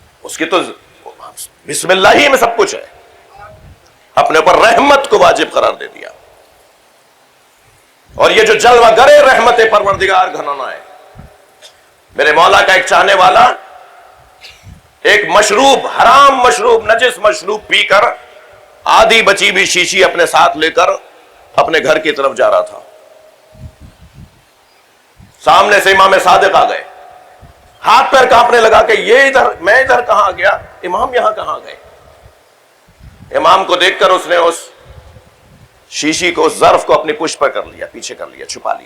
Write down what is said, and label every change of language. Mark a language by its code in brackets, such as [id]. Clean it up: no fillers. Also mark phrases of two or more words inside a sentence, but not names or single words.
[ur] اس کی تو بسم اللہ ہی میں سب کچھ ہے، اپنے اوپر رحمت کو واجب قرار دے دیا۔ اور یہ جو جلوہ گرے رحمت پروردگار گھنانا ہے، میرے مولا کا ایک چاہنے والا ایک مشروب، حرام مشروب، نجس مشروب پی کر آدھی بچی بھی شیشی اپنے ساتھ لے کر اپنے گھر کی طرف جا رہا تھا۔ سامنے سے امام صادق آ گئے، ہاتھ پیر کانپنے لگا کہ یہ ادھر، میں ادھر کہاں گیا، امام یہاں کہاں گئے؟ امام کو دیکھ کر اس نے اس شیشی کو، اس ظرف کو اپنی پشت پر کر لیا، پیچھے کر لیا، چھپا لیا۔